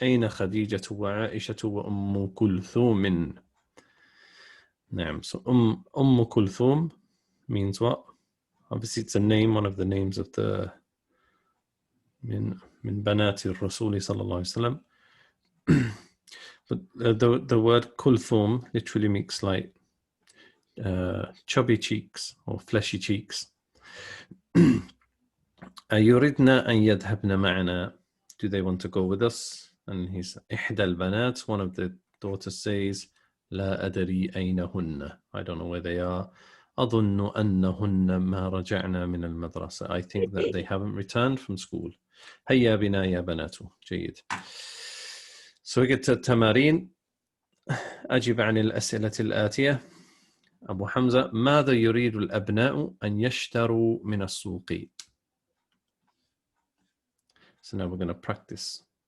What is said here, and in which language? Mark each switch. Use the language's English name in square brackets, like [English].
[Arabic] أين خديجة وعائشة وأم كلثوم. نعم. [English] So أم كلثوم means what? Obviously it's a name, one of the names of the [Arabic] من بنات الرسول صلى الله عليه وسلم. [English] But the word kulthum literally means like chubby cheeks or fleshy cheeks. [Arabic] أيردن أن يذهبن معنا? [English] Do they want to go with us? And he's [Arabic] إحدى البنات, [English] one of the daughters says [Arabic] لا أدري أين هن. [English] I don't know where they are. [Arabic] أظن أنهن ما رجعنا من المدرسة. [English] I think that they haven't returned from school. [Arabic] هيا بنا يا بنات. جيد. [English] So we get to التمارين. [Arabic] أجب عن الأسئلة الآتية. أبو حمزة: ماذا يريد الأبناء أن يشتروا من السوق؟ [English] So now we're going to practice.